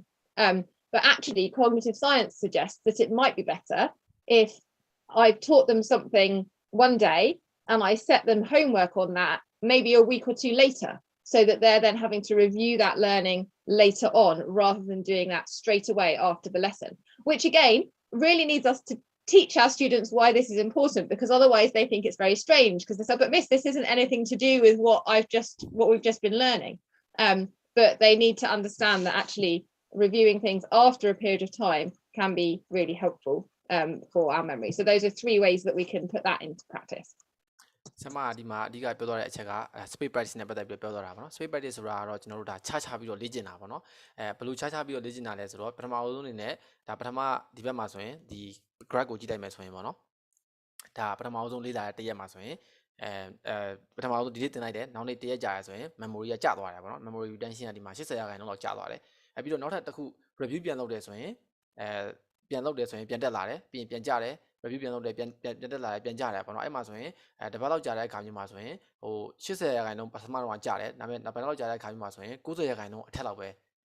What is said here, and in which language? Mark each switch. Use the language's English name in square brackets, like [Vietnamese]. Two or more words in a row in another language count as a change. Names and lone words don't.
[English] But actually, cognitive science suggests that it might be better if I've taught them something one day and I set them homework on that maybe a week or two later, so that they're then having to review that learning later on rather than doing that straight away after the lesson, which again really needs us to teach our students why this is important, because otherwise they think it's very strange, because they say, but miss, this isn't anything to do with what we've just been learning. But they need to understand that actually reviewing things after a period of time can be really helpful for our memory. So those are 3 ways that we can put that into practice. [Burmese] ဆမဒီမှာအဓိကပြောသွားတဲ့အချက်က [English] space practice [Burmese] နဲ့ပတ်သက်ပြီးပြောသွားတာပေါ့နော် [English] space practice [Burmese] ဆိုတာကတော့ကျွန်တော်တို့ဒါခြားခြားပြီးတော့လေ့ကျင့်တာပေါ့နော်ဘယ်လိုခြားခြားပြီးတော့လေ့ကျင့်တာလဲဆိုတော့ပထမ အဆုံးအနေနဲ့ဒါပထမဒီဘက်မှာဆိုရင်ဒီ graph ကိုကြည့်လိုက်မယ်ဆိုရင်ပေါ့နော်ဒါပထမအဆုံးလေ့လာတဲ့တစ်ရက်မှာဆိုရင်ပထမဆုံးဒီနေ့တင်လိုက်တယ်နောက်နေ့တစ်ရက်ကြာရဆိုရင် memory ကကျသွားတယ်ပေါ့နော် [English] memory retention [Burmese] ကဒီမှာ80%လောက်ကျသွားတယ်ပြီးတော့နောက်ထပ်တစ်ခု review ပြန်လုပ်တယ်ဆိုရင်ပြန်လုပ်တယ်ဆိုရင်ပြန်တက်လာတယ်ပြီးရင်ပြန်ကျတယ် review ပြန်လုပ်တယ်ပြန်တက်လာတယ်ပြန်ကျတယ်ပေါ့နော်အဲ့မှာဆိုရင်တပတ်လောက်ကြာတဲ့အခါမျိုးမှာဆိုရင်ဟို80%ပထမတော့ကျတယ်ဒါပေမဲ့နောက်ပိုင်းလောက်ကြာတဲ့အခါမျိုးမှာဆိုရင်90%အထက်လောက်ပဲ